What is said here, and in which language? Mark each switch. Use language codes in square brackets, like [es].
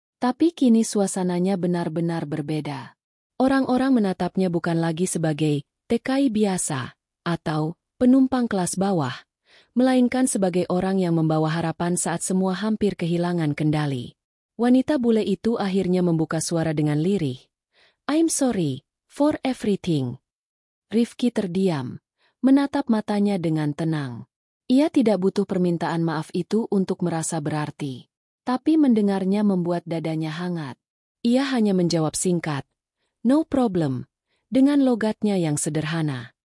[id] Tapi kini suasananya benar-benar berbeda. Orang-orang menatapnya bukan lagi sebagai TKI biasa atau penumpang kelas bawah, melainkan sebagai orang yang membawa harapan saat semua hampir kehilangan kendali. Wanita bule itu akhirnya membuka suara dengan lirih. [en] "I'm sorry for everything." [id] Rifki terdiam, menatap matanya dengan tenang. Ia tidak butuh permintaan maaf itu untuk merasa berarti. Tapi mendengarnya membuat dadanya hangat. Ia hanya menjawab singkat, [en] "No problem," [id] dengan logatnya yang sederhana.